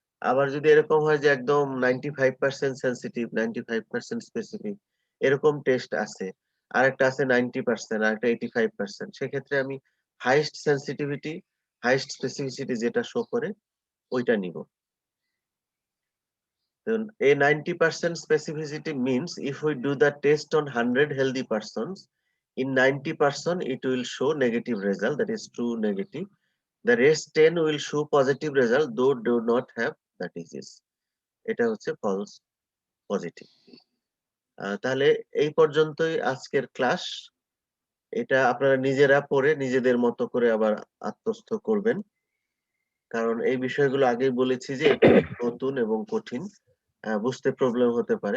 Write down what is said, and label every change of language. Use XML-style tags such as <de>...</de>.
<bn>আবার যদি এরকম হয় যে একদম 95% সেনসিটিভ, 95% স্পেসিফিক, এরকম টেস্ট আছে, আরেকটা আছে 90%, আরেকটা 85%, সেক্ষেত্রে আমি হাইস্ট সেনসিটিভিটি হাইস্ট স্পেসিফিসিটি যেটা শো করে ওইটা নিব।</bn> <en>A 90% specificity means if we do the test on 100 healthy persons, in 90% it will show negative result, that is true negative. The rest 10 will show positive result though do not have the disease.</en> <bn>এটা হচ্ছে false positive. তাহলে এই পর্যন্তই আজকের class. এটা আপনারা নিজেরা পড়ে নিজেদের মতো করে আবার আত্মস্থ করবেন, কারণ এই বিষয়গুলো আগেই বলেছি যে এটা নতুন এবং কঠিন, বুঝতে প্রবলেম হতে পারে।</bn>